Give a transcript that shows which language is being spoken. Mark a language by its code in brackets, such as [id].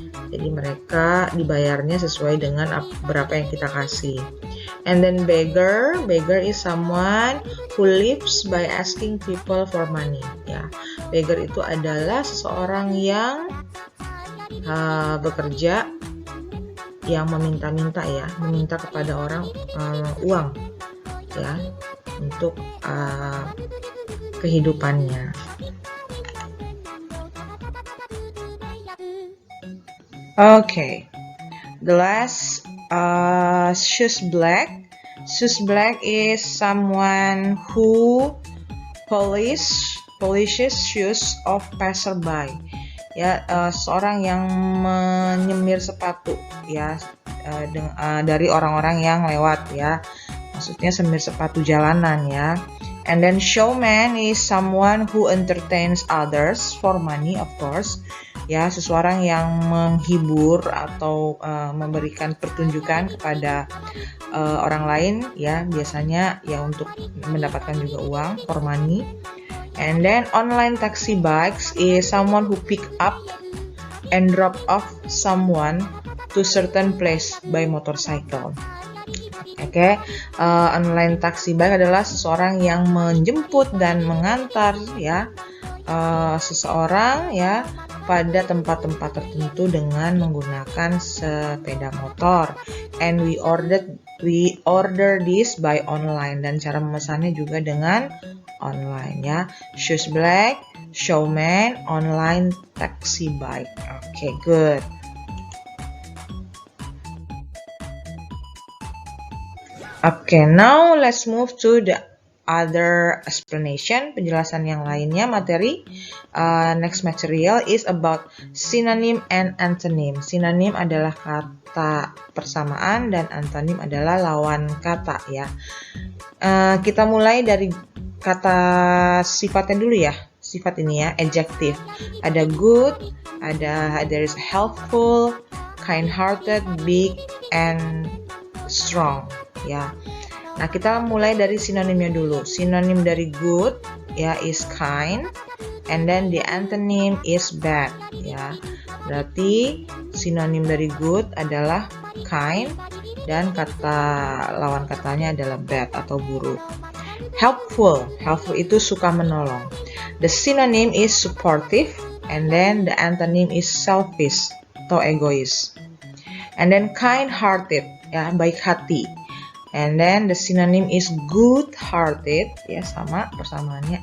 [id] Jadi mereka dibayarnya sesuai dengan berapa yang kita kasih. [en] And then beggar is someone who lives by asking people for money. [id] Ya, beggar itu adalah seseorang yang bekerja yang meminta-minta ya, meminta kepada orang uang ya untuk kehidupannya. [en] Okay, the last shoes black. Shoes black is someone who polishes shoes of passerby. [id] Ya, seorang yang menyemir sepatu ya dari orang-orang yang lewat ya. Maksudnya semir sepatu jalanan ya. [en] And then showman is someone who entertains others for money, of course. [id] Ya, seseorang yang menghibur atau memberikan pertunjukan kepada orang lain ya, biasanya ya untuk mendapatkan juga uang, [en] for money. And then online taxi bikes is someone who pick up and drop off someone to certain place by motorcycle. [id] Oke, online taxi bike adalah seseorang yang menjemput dan mengantar ya seseorang ya pada tempat-tempat tertentu dengan menggunakan sepeda motor. [en] And we order this by online, [id] dan cara memesannya juga dengan online ya. [en] Shoes black, showman, online taxi bike. Okay, good. Okay, now let's move to the other explanation, [id] penjelasan yang lainnya, materi. [en] Next material is about synonym and antonym. [id] Synonym adalah kata persamaan dan antonym adalah lawan kata ya. Kita mulai dari kata sifatnya dulu ya. Sifat ini ya, adjective. [en] Ada good, there's helpful, kind-hearted, big, and strong ya. [id] Nah, kita mulai dari sinonimnya dulu. Sinonim dari good ya [en] is kind, and then the antonym is bad ya. [id] Berarti sinonim dari good adalah kind dan kata lawan katanya adalah bad atau buruk. Helpful itu suka menolong. [en] The synonym is supportive, and then the antonym is selfish [id] atau egois. [en] And then kind-hearted ya, [id] baik hati. [en] And then the synonym is good-hearted ya, sama persamaannya.